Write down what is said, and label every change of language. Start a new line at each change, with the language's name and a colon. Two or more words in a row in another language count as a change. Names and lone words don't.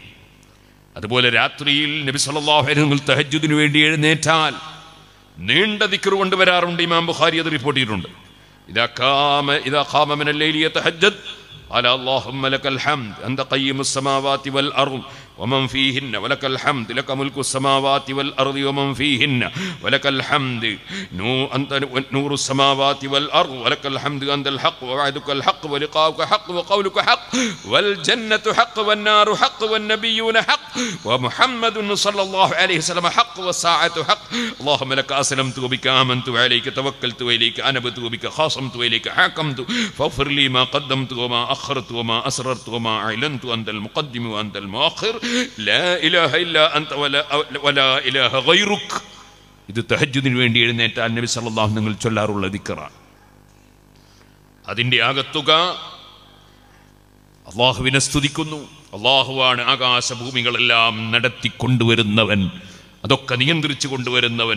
Malayalam: അതുപോലെ രാത്രിയിൽ നബി
Arabic: صلى الله عليه وسلم
Malayalam: തഹജ്ജുദിന് വേണ്ടി എഴുന്നേറ്റാൽ നീണ്ട ദിക്ർ കൊണ്ടുവരാറുണ്ട്. ഇമാം ബുഖാരി അത് റിപ്പോർട്ട് ചെയ്തിട്ടുണ്ട്.
Arabic: إذا قام من الليل يتهجد قال اللهم لك الحمد أنت قيم السماوات والأرض ومن فيهن ولك الحمد لك ملك السماوات والأرض ومن فيهن ولك الحمد أنت نور السماوات والأرض ولك الحمد أنت الحق ووعدك الحق ولقاؤك حق وقولك حق والجنة حق والنار حق والنبيون حق ومحمد صلى الله عليه وسلم حق والساعة حق اللهم لك أسلمت وبك آمنت وعليك توكلت وإليك أنبت وبك خاصمت وإليك حاكمت فاغفر لي ما قدمت وما أخرت وما أسررت وما أعلنت أنت المقدم وأنت المؤخر لا إله إلا أنت ولا إله غيرك.
Malayalam: ഇത് തഹജ്ജുദിന് വേണ്ടി എഴുന്നേറ്റാൽ നബി സല്ലല്ലാഹു നിങ്ങൾ ചൊല്ലാറുള്ള ദിക്റാണ്. അതിൻ്റെ ആകത്തുക അള്ളാഹുവിനെ സ്തുതിക്കുന്നു. അള്ളാഹുവാണ് ആകാശഭൂമികളെല്ലാം നടത്തിക്കൊണ്ടുവരുന്നവൻ, അതൊക്കെ നിയന്ത്രിച്ചു കൊണ്ടുവരുന്നവൻ.